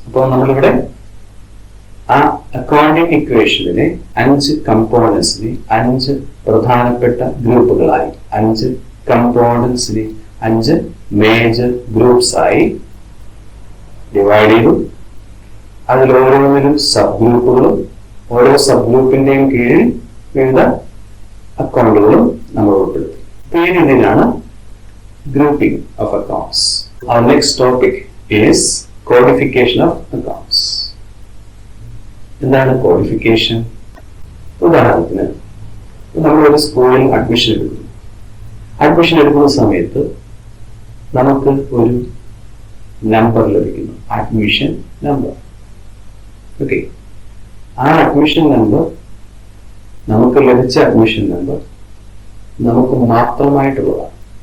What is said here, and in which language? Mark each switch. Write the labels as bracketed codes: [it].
[ml] അപ്പോൾ നമ്മളിവിടെ ആ അക്കൗണ്ടിംഗ് ഇക്വേഷനിലെ 5 കമ്പോണൻസിനെ 5 പ്രധാനപ്പെട്ട ഗ്രൂപ്പുകളായി, 5 കമ്പോണൻസിനെ 5 മേജർ ഗ്രൂപ്പ്സ് ആയി ഡിവൈഡ് ചെയ്തു. അതിൽ ഓരോന്നിലും സബ് ഗ്രൂപ്പുകളും, ഓരോ സബ് ഗ്രൂപ്പിന്റെയും കീഴിൽ വിവിധ അക്കൗണ്ടുകളും നമ്മൾ ഉൾപ്പെടുത്തി. ഈ രീതിയിലാണ് grouping of accounts. [en] Our next topic is codification of accounts. [ml] എന്താണ് കോഡിഫിക്കേഷൻ? ഉദാഹരണത്തിന് നമ്മളൊരു സ്കൂളിൽ അഡ്മിഷൻ എടുക്കുന്നു. അഡ്മിഷൻ എടുക്കുന്ന സമയത്ത് നമുക്ക് ഒരു നമ്പർ ലഭിക്കുന്നു, അഡ്മിഷൻ നമ്പർ. ഓക്കെ, ആ അഡ്മിഷൻ നമ്പർ, നമുക്ക് ലഭിച്ച അഡ്മിഷൻ നമ്പർ നമുക്ക് മാത്രമായിട്ടുള്ളതാണ്.